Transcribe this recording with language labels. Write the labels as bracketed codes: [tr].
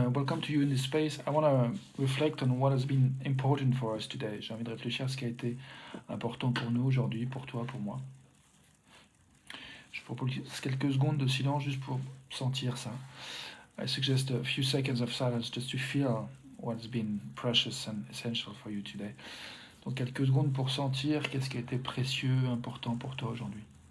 [en] Welcome to you in this space. I want to reflect on what has been important for us today. [fr] J'ai envie de réfléchir à ce qui a été important pour nous aujourd'hui, pour toi, pour moi. Je propose quelques secondes de silence juste pour sentir ça. [en] I suggest a few seconds of silence just to feel what's been precious and essential for you today. [fr] Donc quelques secondes pour sentir qu'est-ce qui a été précieux, important pour toi aujourd'hui.